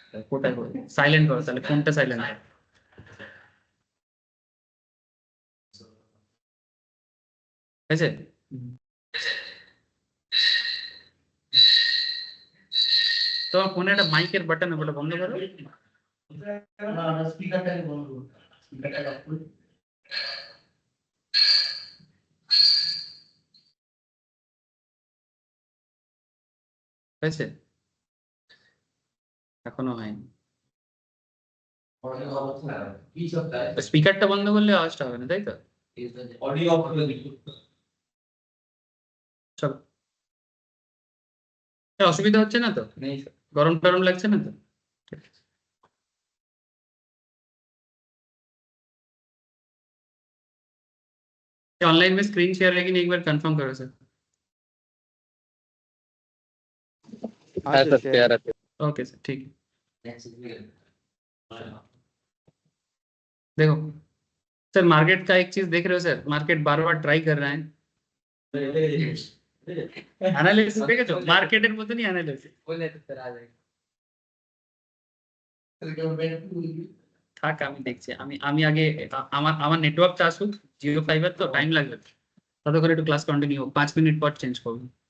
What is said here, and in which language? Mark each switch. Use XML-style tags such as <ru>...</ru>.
<bn>কোথায় করো, সাইলেন্ট করো, তাহলে ফোনটা সাইলেন্ট করো। ঠিক আছে, তোমার ফোনে একটা মাইকের বাটন আছে, ওটা বন্ধ করো।</bn> <hi>ना स्पीकर का बोलो स्पीकर का</hi> <bn>হয়েছে? এখনো হয়নি।</bn> <hi>ऑडियो ऑफ है, की सब है।</hi> <bn>স্পিকারটা বন্ধ করলে আওয়াজটা হবে না, তাই তো?</bn> <hi>ऑडियो ऑफ कर दीजिए।</hi> <bn>চলো, অসুবিধা হচ্ছে না তো?</bn> <hi>नहीं सर।</hi> <bn>গরম টরম লাগছে না তো?</bn> <hi>ऑनलाइन में स्क्रीन शेयर है कि नहीं, एक बार कंफर्म करो सर। हाँ सर शेयर है। ओके सर, ठीक है। देखो सर, मार्केट का एक चीज देख रहे हो सर, मार्केट बार बार ट्राई कर रहा है</hi> <bn>অ্যানালিসিস, দেখেছো? মার্কেটের মতো</bn> <hi>नहीं</hi> <bn>অ্যানালিসিস।</bn> <hi>बोले तो सर आ जाएगा।</hi> <bn>থাক আমি দেখছি, আমি আমি আগে আমার আমার নেটওয়ার্কটা আসুক, জিও ফাইবার তো টাইম লাগবে, ততক্ষণ একটু ক্লাস কন্টিনিউ হোক, 5 মিনিট পর চেঞ্জ করবো।</bn>